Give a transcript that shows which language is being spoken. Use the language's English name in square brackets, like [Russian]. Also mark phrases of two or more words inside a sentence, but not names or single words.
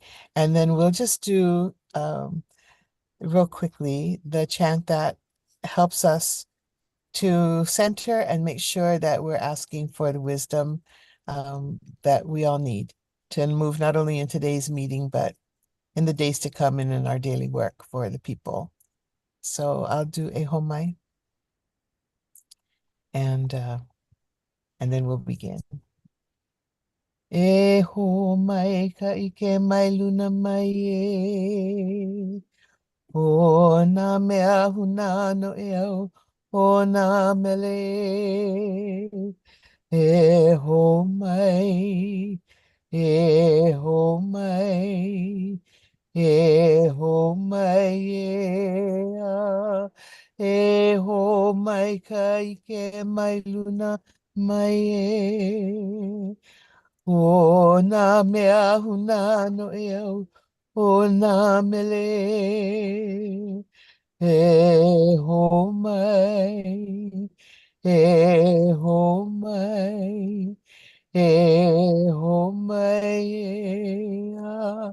[English] And then we'll just do real quickly the chant that helps us to center and make sure that we're asking for the wisdom that we all need to move not only in today's meeting, but in the days to come and in our daily work for the people. So I'll do a homai and then we'll begin. [Hawaiian] E homai ka ike mai luna mai e. O na mea huna no e au, o na mele. E homai, e homai. E ho mai e a, e ho mai ka ike mai luna mai e. O na mea huna no e au, o na mele. E ho mai, e ho mai, e ho mai e a.